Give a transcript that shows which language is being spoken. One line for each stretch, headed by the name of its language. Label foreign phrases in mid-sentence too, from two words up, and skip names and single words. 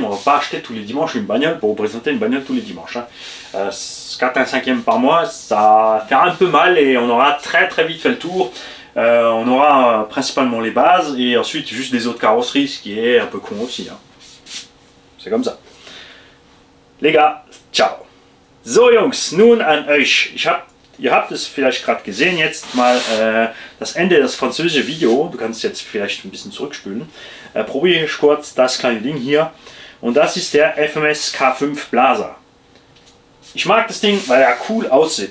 French: On ne va pas acheter tous les dimanches une bagnole pour vous présenter une bagnole tous les dimanches. 4 un cinquième par mois, ça va faire un peu mal et on aura très vite fait le tour. On aura principalement les bases et ensuite juste des autres carrosseries, ce qui est un peu con aussi. Hein. C'est comme ça. Les gars, ciao.
German: So Jungs, nun an euch. Ihr habt es vielleicht gerade gesehen, jetzt mal das Ende des französischen Videos. Du kannst jetzt vielleicht ein bisschen zurückspülen. Probiere ich kurz das kleine Ding hier. Und das ist der FMS K5 Blaser. Ich mag das Ding, weil er cool aussieht.